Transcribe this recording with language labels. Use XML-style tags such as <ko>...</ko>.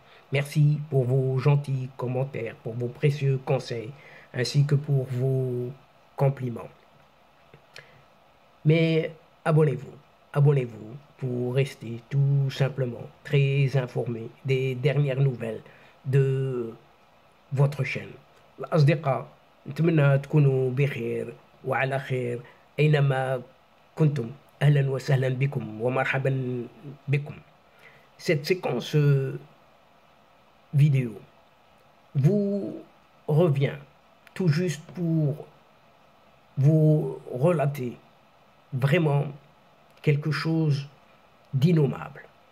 <fr>Merci pour vos gentils commentaires, pour vos précieux conseils, ainsi que pour vos compliments. Mais abonnez-vous, abonnez-vous pour rester tout simplement très informé des dernières nouvelles de votre chaîne.</fr> <ar>الأصدقاء نتمنى تكونوا بخير وعلى خير أينما كنتم. أهلا وسهلا بكم ومرحبا بكم.</ar> <fr>Cette séquence vidéo vous revient tout juste pour vous relater vraiment quelque chose d'innommable.</fr>